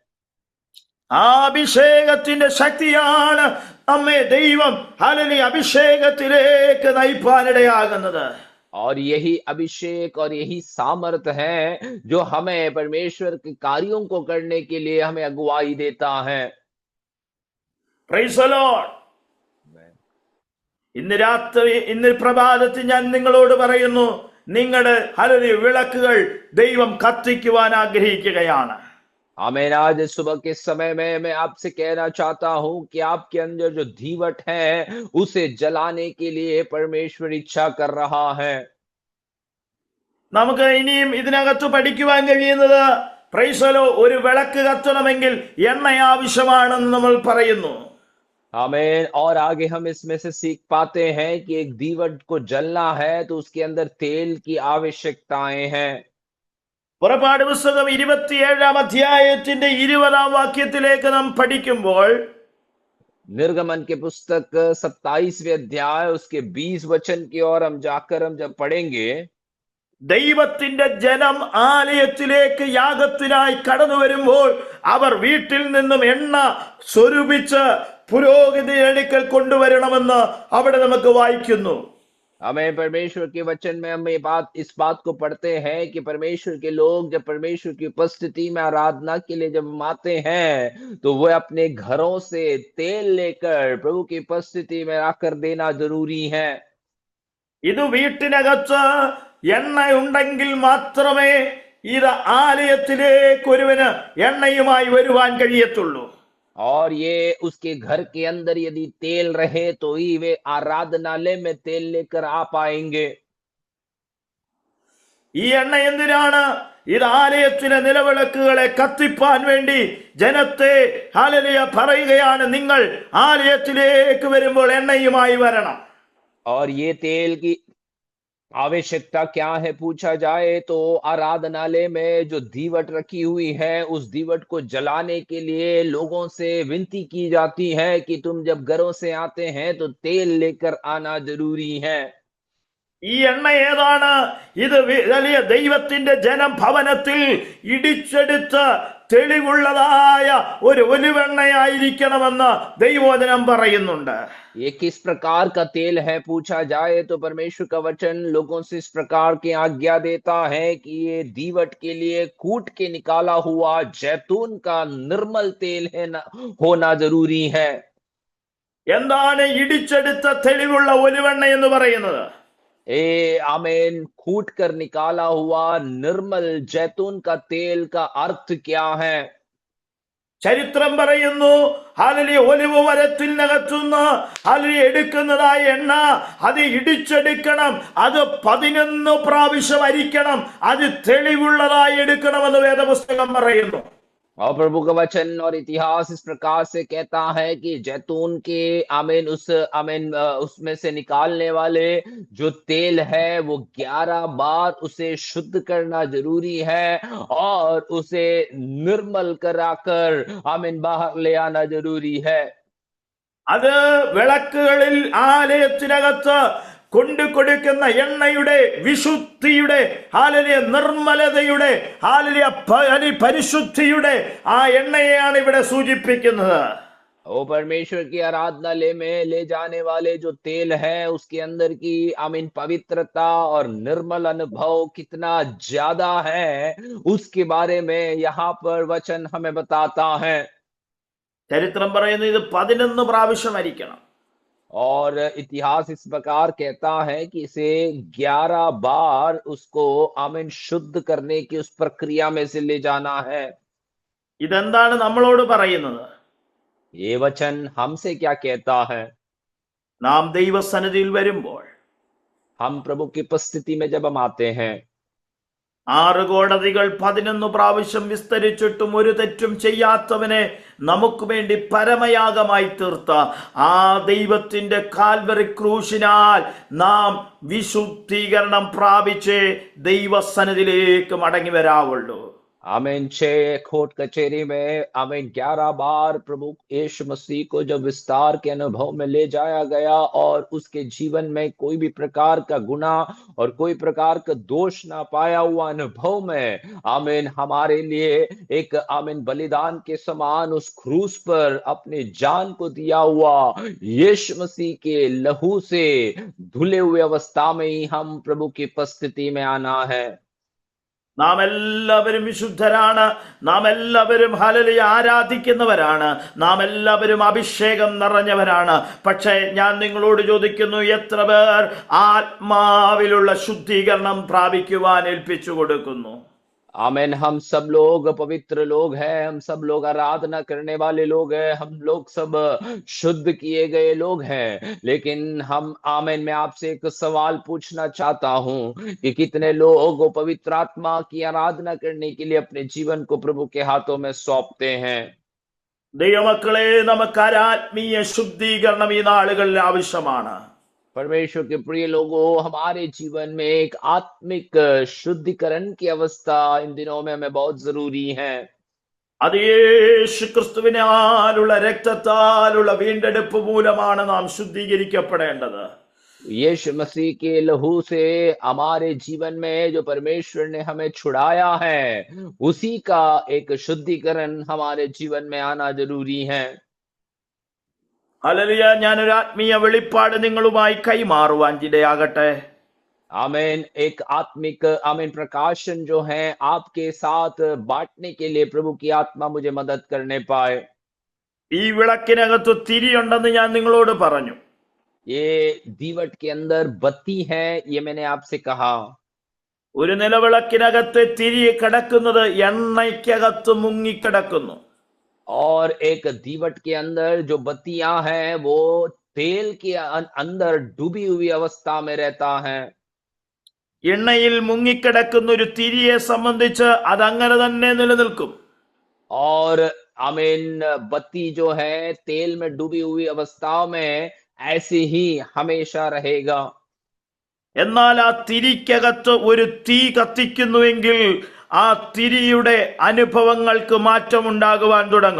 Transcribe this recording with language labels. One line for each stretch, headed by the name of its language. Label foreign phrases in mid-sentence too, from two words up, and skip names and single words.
Malayalam: ആ അഭിഷേകത്തിന്റെ ശക്തിയാണ് നമ്മെ ദൈവം ഹല്ലേലൂയ അഭിഷേകത്തിലേക്ക് നയിപ്പാനിടയാകുന്നത്.
Hindi: और यही अभिषेक और यही सामर्थ है जो हमें परमेश्वर के कार्यों को करने के लिए हमें अगुवाई देता है।
English: Praise the Lord.
Malayalam: ഇന്ന് പ്രഭാതത്തിൽ ഞാൻ നിങ്ങളോട് പറയുന്നു, നിങ്ങളുടെ ഹല്ലേലൂയ വിളക്കുകൾ ദൈവം കത്തിക്കുവാൻ ആഗ്രഹിക്കുകയാണ്.
Hindi: आमीन। आज सुबह के समय में मैं आपसे कहना चाहता हूं कि आपके अंदर जो दीवट है उसे जलाने के लिए परमेश्वर इच्छा कर रहा है।
Malayalam: നമുക്ക് ഇനിയും ഇതിനകത്ത് പഠിക്കുവാൻ കഴിയുന്നത്,
English: Praise the Lord,
Malayalam: ഒരു വിളക്ക് കത്തണമെങ്കിൽ എണ്ണ ആവശ്യമാണെന്ന് നമ്മൾ പറയുന്നു.
Hindi: आमीन। और आगे हम इसमें से सीख पाते हैं कि एक दीवट को जलना है तो उसके अंदर तेल की आवश्यकताएं हैं।
Malayalam: പുറപ്പാട് പുസ്തകം 27-ാം അധ്യായത്തിന്റെ 20-ാം വാക്യത്തിലേക്ക് നാം പഠിക്കുമ്പോൾ
Hindi: निर्गमन के पुस्तक 27वें अध्याय उसके 20 वचन की ओर हम जाकर हम जब पढ़ेंगे,
Malayalam: ദൈവത്തിന്റെ ജനം ആലയത്തിലേക്ക് യാഗത്തിനായി കടന്നു വരുമ്പോൾ അവർ വീട്ടിൽ നിന്നും എണ്ണ സ്വരൂപിച്ച് പുരോഹിതന്റെ അടുക്കൽ കൊണ്ടുവരണമെന്ന് അവിടെ നമുക്ക് വായിക്കുന്നു.
Hindi: हमें परमेश्वर के वचन में हम इस बात को पढ़ते हैं कि परमेश्वर के लोग जब परमेश्वर की उपस्थिति में आराधना के लिए जब हम आते हैं तो वो अपने घरों से तेल लेकर प्रभु की उपस्थिति में आकर देना जरूरी है।
Malayalam: ഇത് വീട്ടിനകത്ത് എണ്ണ ഉണ്ടെങ്കിൽ മാത്രമേ ഇത് ആലയത്തിലേക്ക് ഒരുവന് എണ്ണയുമായി വരുവാൻ കഴിയത്തുള്ളൂ.
Hindi: और ये उसके घर के अंदर यदि तेल रहे तो ही वे आराधनालय में तेल लेकर आ पाएंगे।
Malayalam: ഈ എണ്ണ എന്തിനാണ്? ഇത് ആലയത്തിലെ നിലവിളക്കുകളെ കത്തിപ്പാൻ വേണ്ടി ജനത്തെ ഹല്ലേലൂയ പറയുകയാണ്, നിങ്ങൾ ആലയത്തിലേക്ക് വരുമ്പോൾ എണ്ണയുമായി വരണം.
Hindi: और ये तेल की आवश्यकता क्या है पूछा जाए तो आराधनालय में जो दीवट रखी हुई है उस दीवट को जलाने के लिए लोगों से विनती की जाती है कि तुम जब घरों से आते हैं तो तेल लेकर आना जरूरी है।
Malayalam: ഈ എണ്ണ ഏതാണ്? ഇത് വലിയ ദൈവത്തിന്റെ ജനം ഭവനത്തിൽ ഇടിച്ചെടുത്ത് തെളിവുള്ളതായ ഒരു ഒലിവെണ്ണയായിരിക്കണമെന്ന് ദൈവവചനം പറയുന്നുണ്ട്.
Hindi: ये किस प्रकार का तेल है पूछा जाए तो परमेश्वर का वचन लोगों से इस प्रकार की आज्ञा देता है कि ये दीवट के लिए कूट के निकाला हुआ जैतून का निर्मल तेल है होना जरूरी है।
Malayalam: എന്താണ് ഇടിച്ചെടുത്ത തെളിവുള്ള ഒലിവെണ്ണ എന്ന് പറയുന്നത്?
Hindi: आमीन। कूट कर निकाला हुआ निर्मल जैतून का तेल का अर्थ क्या है?
Malayalam: ചരിത്രം പറയുന്നു, ഹല്ലേലൂയ, ഒലിവ് മരത്തിനകത്തുനിന്ന് ഹല്ലേലൂയ എടുക്കുന്നതായ എണ്ണ അത് ഇടിച്ചെടുക്കണം, അത് 11 പ്രാവശ്യം അരിക്കണം, അത് തെളിവുള്ളതായി എടുക്കണമെന്ന് വേദപുസ്തകം പറയുന്നു.
Hindi: और प्रभु का वचन और इतिहास इस प्रकार से कहता है कि जैतून के आमीन उसमें से निकालने वाले जो तेल है वो 11 बार उसे शुद्ध करना जरूरी है और उसे निर्मल कराकर आमीन बाहर ले आना जरूरी है।
Malayalam: അത് വിളക്കുകളിൽ ആലയത്തിനകത്ത് കൊണ്ടു കൊടുക്കുന്ന എണ്ണയുടെ വിശുദ്ധിയുടെ ഹല്ലേലൂയ നിർമ്മലതയുടെ ഹല്ലേലൂയ പരിശുദ്ധിയുടെ ആ എണ്ണയെയാണ് ഇവിടെ സൂചിപ്പിക്കുന്നത്.
Hindi: ओ परमेश्वर की आराधनालय में ले जाने वाले जो तेल है उसके अंदर की आमीन पवित्रता और निर्मल अनुभव कितना ज्यादा है उसके बारे में यहाँ पर वचन हमें बताता है।
Malayalam: ചരിത്രം പറയുന്നത് ഇത് 11 പ്രാവശ്യം അരിക്കണം.
Hindi: और इतिहास इस प्रकार कहता है कि इसे 11 बार उसको आमीन शुद्ध करने की उस प्रक्रिया में से ले जाना है।
Malayalam: ഇതെന്താണ് നമ്മളോട് പറയുന്നത്?
Hindi: ये वचन हमसे क्या कहता है?
Malayalam: നാം ദൈവസന്നിധിയിൽ വരുമ്പോൾ
Hindi: हम प्रभु की उपस्थिति में जब हम आते हैं
Malayalam: 6 കോടതികൾ 11 പ്രാവശ്യം വിസ്തരിച്ചിട്ടും ഒരു തെറ്റും ചെയ്യാത്തവനെ നമുക്ക് വേണ്ടി പരമയാഗമായി തീർത്ത ആ ദൈവത്തിന്റെ കാൽവറി ക്രൂശിനാൽ നാം വിശുദ്ധീകരണം പ്രാപിച്ച് ദൈവസന്നിധിയിലേക്ക് മടങ്ങി വരാവുള്ളൂ.
Hindi: आमीन। 6 कोर्ट कचहरी में आमीन 11 बार प्रभु यीशु मसीह को जब विस्तार के अनुभव में ले जाया गया और उसके जीवन में कोई भी प्रकार का गुनाह और कोई प्रकार का दोष ना पाया हुआ अनुभव में आमीन हमारे लिए एक आमीन बलिदान के समान उस क्रूस पर अपने जान को दिया हुआ यीशु मसीह के लहू से धुले हुए अवस्था में ही हम प्रभु की उपस्थिति में आना है।
Malayalam: നാം എല്ലാവരും വിശുദ്ധരാണ്, നാം എല്ലാവരും ഹല്ലേലൂയ ആരാധിക്കുന്നവരാണ്, നാം എല്ലാവരും അഭിഷേകം നിറഞ്ഞവരാണ്. പക്ഷേ ഞാൻ നിങ്ങളോട് ചോദിക്കുന്നു, എത്ര പേർ ആത്മാവിലുള്ള ശുദ്ധീകരണം പ്രാപിക്കുവാൻ ഏൽപ്പിച്ചു കൊടുക്കുന്നു?
Hindi: आमीन। हम सब लोग पवित्र लोग हैं, हम सब लोग आराधना करने वाले लोग हैं, हम लोग सब शुद्ध किए गए लोग हैं, लेकिन हम आमीन मैं आपसे एक सवाल पूछना चाहता हूं कि कितने लोग पवित्र आत्मा की आराधना करने के लिए अपने जीवन को प्रभु के हाथों में सौंपते हैं?
Malayalam: ദൈവമക്കളെ, നമുക്ക് ആത്മീയ ശുദ്ധീകരണം ഈ നാളുകളിൽ ആവശ്യമാണ്.
Hindi: परमेश्वर के प्रिय लोगों, हमारे जीवन में एक आत्मिक शुद्धिकरण की अवस्था इन दिनों में हमें बहुत जरूरी है।
Malayalam: അത് യേശു ക്രിസ്തുവിനാലുള്ള രക്തത്താലുള്ള വീണ്ടെടുപ്പ് മൂലമാണ് നാം ശുദ്ധീകരിക്കപ്പെടേണ്ടത്.
Hindi: यीशु मसीह के लहू से हमारे जीवन में जो परमेश्वर ने हमें छुड़ाया है, उसी का एक शुद्धिकरण हमारे जीवन में आना जरूरी है।
Malayalam: ഹല്ലേലൂയ. ഞാനൊരു ആത്മീയ വെളിപ്പാട് നിങ്ങളുമായി കൈമാറുവാൻ ഇടയാകട്ടെ.
Hindi: आमीन। एक आत्मिक आमीन प्रकाशन जो है आपके साथ बांटने के लिए प्रभु की आत्मा मुझे मदद करने पाए।
Malayalam: ഈ വിളക്കിനകത്ത് തിരിയുണ്ടെന്ന് ഞാൻ നിങ്ങളോട് പറഞ്ഞു.
Hindi: ये दीवट के अंदर बत्ती है, ये मैंने आपसे कहा।
Malayalam: ഒരു നിലവിളക്കിനകത്ത് തിരി കിടക്കുന്നത് എണ്ണയ്ക്കകത്ത് മുങ്ങിക്കിടക്കുന്നു.
Hindi: और एक दीवट के अंदर जो बत्तियां हैं वो तेल के अंदर डूबी हुई अवस्था में रहता है।
Malayalam: എണ്ണയിൽ മുങ്ങിക്കിടക്കുന്ന ഒരു തിരിയെ സംബന്ധിച്ച് അതങ്ങനെ തന്നെ നിലനിൽക്കും.
Hindi: और आमीन बत्ती जो है तेल में डूबी हुई अवस्थाओं में ऐसे ही हमेशा रहेगा।
Malayalam: എന്നാൽ ആ തിരിക്കകത്ത് ഒരു തീ കത്തിക്കുന്നുവെങ്കിൽ ആ തിരിയുടെ അനുഭവങ്ങൾക്ക് മാറ്റമുണ്ടാകുവാൻ തുടങ്ങും.